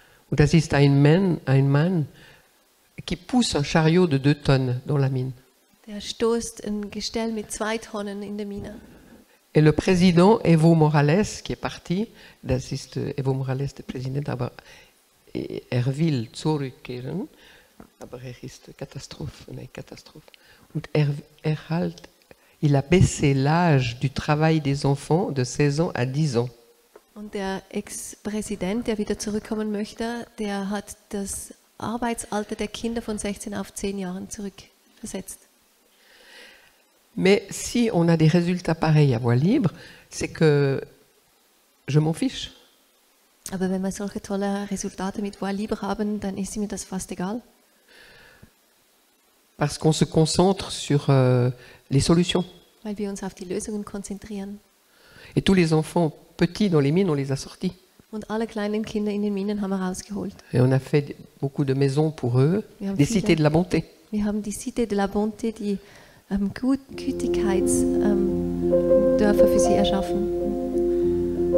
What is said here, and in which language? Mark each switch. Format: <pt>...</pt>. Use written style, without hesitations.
<de>Und das ist ein Mann</de> <fr>qui pousse un chariot de 2 tonnes dans la mine.</fr> <de>Der stoßt ein Gestell mit 2 Tonnen in der Mine.</de> <fr>Et le président Evo Morales, qui est parti,</fr> <de>das ist Evo Morales, der Präsident, aber will zurückkehren, aber ist eine Katastrophe.</de> <fr>Und il a baissé l'âge du travail des enfants de 16 ans à 10 ans.</fr> <de>Und der Ex-Präsident, der wieder zurückkommen möchte, der hat das Arbeitsalter der Kinder von 16 auf 10 Jahren zurückversetzt.</de> <fr>Mais si on a des résultats pareils à voie libre, c'est que je m'en fiche.</fr> <de>Aber wenn wir solche tolle Resultate mit Voix libre haben, dann ist mir das fast egal.</de> <fr>Parce qu'on se concentre sur les solutions.</fr> <de>Weil wir uns auf die Lösungen konzentrieren.</de> <fr>Et tous les enfants petits dans les mines, on les a sortis.</fr> <de>Und alle kleinen Kinder in den Minen haben wir rausgeholt.</de> <fr>Et on a fait beaucoup de maisons pour eux, des cités de la bonté.</fr> <de>Wir haben die Cité de la Bonté, die Gütigkeitsdörfer für sie erschaffen.</de>